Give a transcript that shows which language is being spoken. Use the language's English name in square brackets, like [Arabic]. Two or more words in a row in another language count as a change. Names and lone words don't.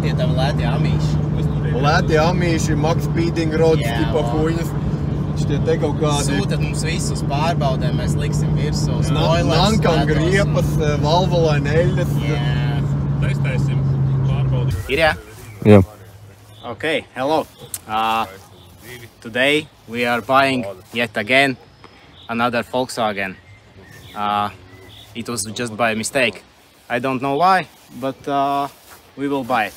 [Latvian] tie tavi lēti amīši. Lēti amīši, Max Speeding Rods, tipa huņas. Šitie te kaut kādi... Sūtat mums visus pārbaudēm, mēs liksim virsū. Nankam griepas, valvolaini eļļas. Testēsim, pārbaudīsim. Irja? [English] Yeah. Okay, hello. Today we are buying yet again another Volkswagen. It was just by mistake. I don't know why, but we will buy it.